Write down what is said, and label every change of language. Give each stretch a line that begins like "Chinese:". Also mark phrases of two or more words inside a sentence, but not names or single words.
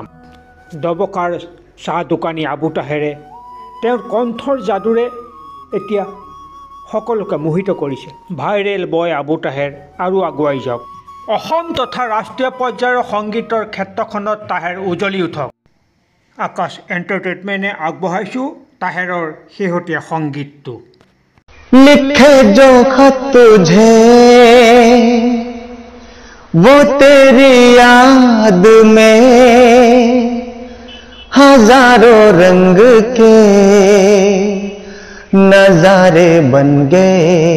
Assamese: দবকাৰ চাহ দোকানী আবু তাহেৰে তেওঁৰ কণ্ঠৰ যাদুৰে এতিয়া সকলোকে মোহিত কৰিছে। ভাইৰেল বয় আবু তাহেৰ আৰু আগুৱাই যাওক। অসম তথা ৰাষ্ট্ৰীয় পৰ্যায়ৰ সংগীতৰ ক্ষেত্ৰখনত তাহেৰ উজ্বলি উঠক। আকাশ এণ্টাৰটেইনমেণ্টে আগবঢ়াইছোঁ তাহেৰৰ শেহতীয়া সংগীতটো।
Hindi: लिखे जो खत तुझे वो तेरी याद में हजारों रंग के नजारे बन गए।